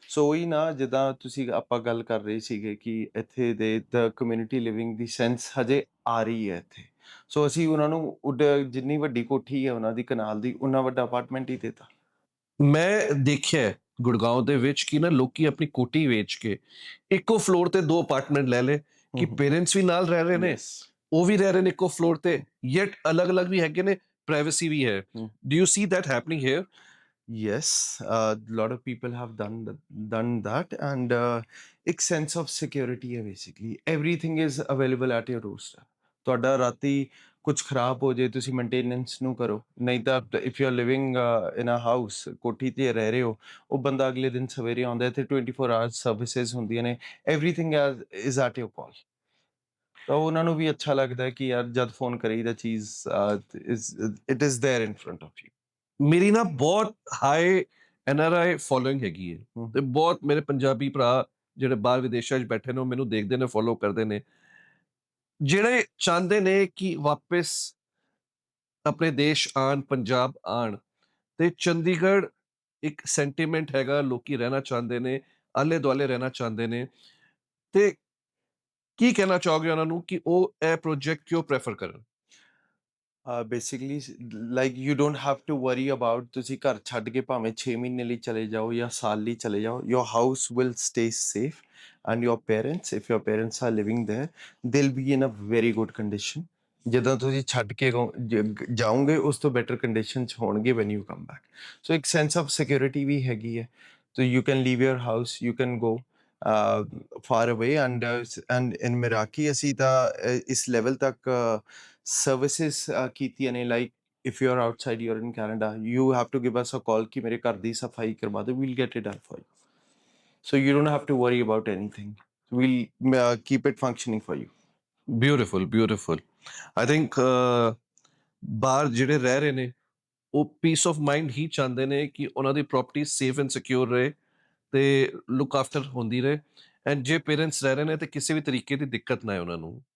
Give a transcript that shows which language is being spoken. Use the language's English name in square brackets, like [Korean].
[Punjabi] ਸੋ ਉਹੀ ਨਾ, ਜਿੱਦਾਂ ਤੁਸੀਂ ਆਪਾਂ ਗੱਲ ਕਰ ਰਹੇ ਸੀਗੇ ਕਿ ਇੱਥੇ ਦੇ ਦ ਕਮਿਊਨਿਟੀ ਲਿਵਿੰਗ ਦੀ ਸੈਂਸ ਹਜੇ ਆ ਰਹੀ ਹੈ ਇੱਥੇ, ਸੋ ਅਸੀਂ ਉਹਨਾਂ ਨੂੰ ਜਿੰਨੀ ਵੱਡੀ ਕੋਠੀ ਹੈ ਉਹਨਾਂ ਦੀ ਕਨਾਲ ਦੀ, ਉਨਾ ਵੱਡਾ ਅਪਾਰਟਮੈਂਟ ਹੀ ਦੇਤਾ। ਮੈਂ ਦੇਖਿਆ ਗੁੜਗਾਉਂ ਦੇ ਵਿੱਚ ਕਿ ਨਾ ਲੋਕੀ ਆਪਣੀ ਕੋਠੀ ਵੇਚ ਕੇ ਇੱਕੋ ਫਲੋਰ ਤੇ 2 ਅਪਾਰਟਮੈਂਟ ਲੈ ਲਏ ਕਿ ਪੇਰੈਂਟਸ ਵੀ ਨਾਲ ਰਹਿ ਰਹੇ ਨੇ, [English] Yes. [Punjabi] ਉਹ ਵੀ ਰਹਿ ਰਹੇ ਨੇ ਇੱਕੋ ਫਲੋਰ ਤੇ, ਯet ਅਲੱਗ-ਅਲੱਗ ਵੀ ਹੈਗੇ ਨੇ, ਪ੍ਰਾਈਵੇਸੀ ਵੀ ਹੈ। [English] Do you see that happening here? Yes, a lot of people have done that, and [Punjabi] ਇੱਕ sense of security ਹੈ [English] basically. Everything is available at your doorstep. [Punjabi] ਤੁਹਾਡਾ ਰਾਤੀ ਕੁਝ ਖਰਾਬ ਹੋ ਜੇ ਤੁਸੀਂ ਮੇਨਟੇਨੈਂਸ ਨੂੰ ਕਰੋ, ਨਹੀਂ ਤਾਂ [English] if you are living in a house, [Punjabi] ਕੋਠੀ ਤੇ ਰਹਿ ਰਹੇ ਹੋ, ਉਹ ਬੰਦਾ ਅਗਲੇ ਦਿਨ ਸਵੇਰੇ ਆਉਂਦਾ ਹੈ ਤੇ 24 hours services ਹੁੰਦੀਆਂ ਨੇ, [English] everything is at your call. [Punjabi] ਤਾਂ ਉਹਨਾਂ ਨੂੰ ਵੀ ਅੱਛਾ ਲੱਗਦਾ ਹੈ ਕਿ ਯਾਰ ਜਦ ਫੋਨ ਕਰੀਦਾ ਚੀਜ਼ [English] it is there in front of you. [Punjabi] ਮੇਰੀ ਨਾ ਬਹੁਤ ਹਾਈ NRI ਫੋਲੋਇੰਗ ਹੈਗੀ ਹੈ ਤੇ ਬਹੁਤ ਮੇਰੇ ਪੰਜਾਬੀ ਭਰਾ ਜਿਹੜੇ ਬਾਹਰ ਵਿਦੇਸ਼ਾਂ 'ਚ ਬੈਠੇ ਨੇ ਉਹ ਮੈਨੂੰ ਦੇਖਦੇ ਨੇ, ਫੋਲੋ ਕਰਦੇ ਨੇ, ਜਿਹੜੇ ਚਾਹੁੰਦੇ ਨੇ ਕਿ ਵਾਪਸ ਆਪਣੇ ਦੇਸ਼ ਆਣ, ਪੰਜਾਬ ਆਣ, ਤੇ ਚੰਡੀਗੜ੍ਹ ਇੱਕ ਸੈਂਟੀਮੈਂਟ ਹੈਗਾ, ਲੋਕੀ ਰਹਿਣਾ ਚਾਹੁੰਦੇ ਨੇ, ਆਲੇ ਦੁਆਲੇ ਰਹਿਣਾ ਚਾਹੁੰਦੇ ਨੇ, ਤੇ ਕੀ ਕਹਿਣਾ ਚਾਹੋਗੇ ਉਹਨਾਂ ਨੂੰ ਕਿ ਉਹ ਇਹ ਪ੍ਰੋਜੈਕਟ ਕਿਉਂ ਪ੍ਰੈਫਰ ਕਰਨ? [English] Basically, like you don't have to worry about [Punjabi] ਤੁਸੀਂ ਘਰ ਛੱਡ ਕੇ ਭਾਵੇਂ 6 ਮਹੀਨੇ ਲਈ ਚਲੇ ਜਾਓ [English] ਜਾਂ ਸਾਲ ਲਈ ਚਲੇ ਜਾਓ, your house will stay safe, and your parents, if your parents are living there, they'll be in a very good condition. [Punjabi] ਜਦੋਂ ਤੁਸੀਂ ਛੱਡ ਕੇ ਜਾਓਗੇ ਉਸ ਤੋਂ ਬੈਟਰ ਕੰਡੀਸ਼ਨ 'ਚ ਹੋਣਗੇ [English] when you come back. So ਇੱਕ sense of security ਵੀ ਹੈਗੀ ਹੈ, so you can leave your house, you can go far away, and in Miraki [Punjabi] ਅਸੀਂ ਤਾਂ ਇਸ ਲੈਵਲ ਤੱਕ services ਕੀਤੀਆਂ ਨੇ, [English] like if you're outside, you're in Canada, you have to give us a call [Punjabi] ਕਿ ਮੇਰੇ ਘਰ ਦੀ ਸਫਾਈ ਕਰਵਾ ਦਿਓ, [English] we'll get it done for you. So you don't have to worry about anything. We'll keep it functioning for you. Beautiful beautiful. [Punjabi] I think ਬਾਹਰ ਜਿਹੜੇ ਰਹਿ ਰਹੇ ਨੇ ਉਹ ਪੀਸ ਆਫ ਮਾਈਂਡ ਹੀ ਚਾਹੁੰਦੇ ਨੇ ਕਿ ਉਹਨਾਂ ਦੀ ਪ੍ਰਾਪਰਟੀ ਸੇਫ ਐਂਡ ਸਿਕਿਉਰ ਰਹੇ ਤੇ ਲੁੱਕ ਆਫਟਰ ਹੁੰਦੀ ਰਹੇ, ਐਂਡ ਜੇ ਪੇਰੈਂਟਸ ਰਹਿ ਰਹੇ ਨੇ ਤੇ ਕਿਸੇ ਵੀ ਤਰੀਕੇ ਦੀ ਦਿੱਕਤ ਨਾ ਹੈ ਉਹਨਾਂ ਨੂੰ।